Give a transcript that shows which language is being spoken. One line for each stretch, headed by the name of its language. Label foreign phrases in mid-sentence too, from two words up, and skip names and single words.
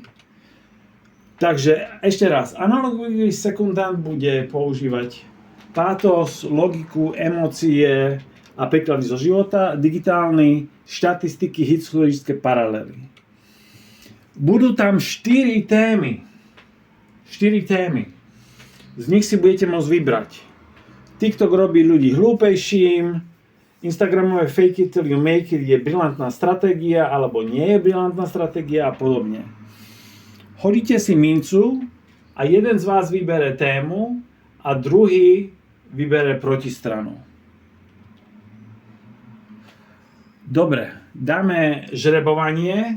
Slovak: Takže ešte raz, analogový sekundant bude používať pátos, logiku, emócie a príklady zo života, digitálny, štatistiky, historické paralely. Budú tam 4 témy. Z nich si budete môcť vybrať. TikTok robí ľudí hlúpejším, Instagramové
English: fake it till you make it
Slovak: je brilantná stratégia alebo nie je brilantná stratégia a podobne. Hodíte si mincu a jeden z vás vybere tému a druhý vybere protistranu. Dobre, dáme žrebovanie.